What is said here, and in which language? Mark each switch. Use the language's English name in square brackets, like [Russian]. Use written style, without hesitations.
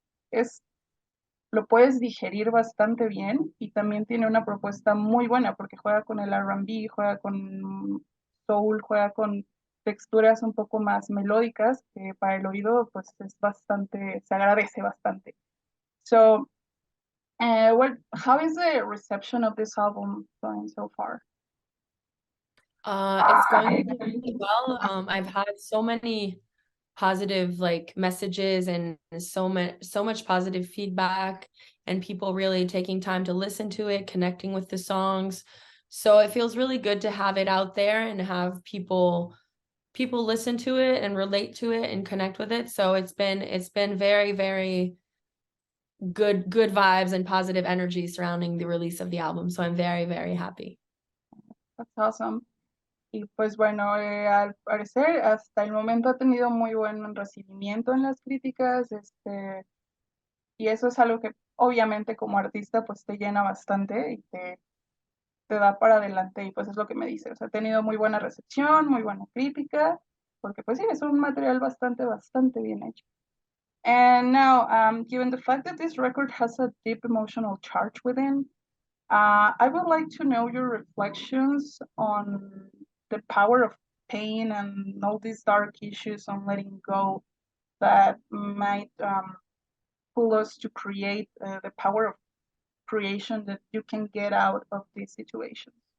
[Spanish] es lo puedes digerir bastante bien y también tiene una propuesta muy buena porque juega con el R&B, juega con soul, juega con texturas un poco más melódicas que para el oído pues es bastante, se agradece bastante. [English] So, how is the reception of this album going so far? It's going really well. I've had so many positive like messages and so much positive feedback, and people really taking time to listen to it, connecting with the songs. So it feels really good to have it out there and have people listen to it and relate to it and connect with it. So it's been very, very good vibes and positive energy surrounding the release of the album. So I'm very, very happy. That's awesome. [Spanish] Y pues bueno, al parecer hasta el momento ha tenido muy buen recibimiento en las críticas, y eso es algo que obviamente como artista pues te llena bastante y te da para adelante y pues es lo que me dice, o sea, ha tenido muy buena recepción, muy buena crítica, porque pues sí, es un material bastante bien hecho. [English] And now, given the fact that this record has a deep emotional charge within, I would like to know your reflections on the power of pain and all these dark issues on letting go that might pull us to create the power of creation that you can get out of these situations.